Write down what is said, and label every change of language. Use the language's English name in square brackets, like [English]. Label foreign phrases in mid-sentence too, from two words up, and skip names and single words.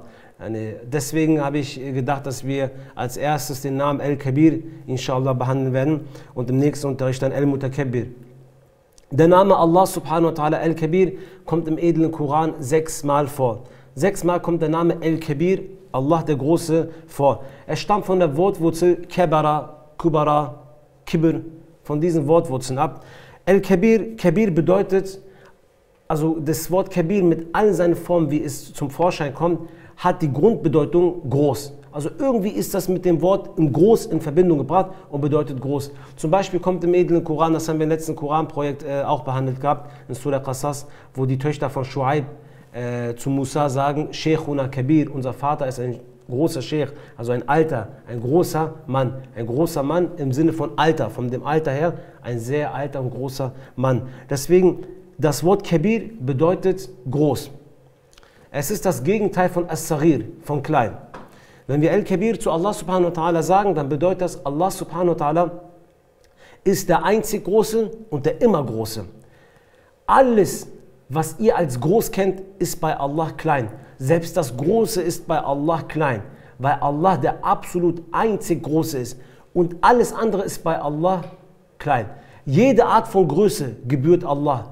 [German] Deswegen habe ich gedacht, dass wir als erstes den Namen Al-Kabir inshallah behandeln werden und im nächsten Unterricht dann Al-Mutakabbir. Der Name [Arabic] الله سبحانه وتعالى الكبير [German] kommt im edlen Koran 6-mal vor. 6-mal kommt der Name Al-Kabir, Allah der Große, vor. Er stammt von der Wortwurzel [Arabic] كبر، كبراء، كبر, [German] von diesen Wortwurzeln ab. Al-Kabir, Kabir bedeutet, also das Wort Kabir mit all seinen Formen, wie es zum Vorschein kommt, hat die Grundbedeutung groß. Also irgendwie ist das mit dem Wort im Groß in Verbindung gebracht und bedeutet groß. Zum Beispiel kommt im edlen Koran, das haben wir im letzten Koranprojekt auch behandelt gehabt, in Surah Qasas, wo die Töchter von Shuaib zu Musa sagen, [Arabic] شيخنا كبير, [German] unser Vater ist ein großer Sheikh, also ein Alter, ein großer Mann. Ein großer Mann im Sinne von Alter, von dem Alter her, ein sehr alter und großer Mann. Deswegen, das Wort Kabir bedeutet groß. Es ist das Gegenteil von As-Saghir, von klein. Wenn wir Al-Kabir zu [Arabic] الله سبحانه وتعالى [German] sagen, dann bedeutet das, [Arabic] الله سبحانه وتعالى [German] ist der einzig Große und der immer Große. Alles, was ihr als groß kennt, ist bei Allah klein. Selbst das Große ist bei Allah klein, weil Allah der absolut einzig Große ist. Und alles andere ist bei Allah klein. Jede Art von Größe gebührt Allah.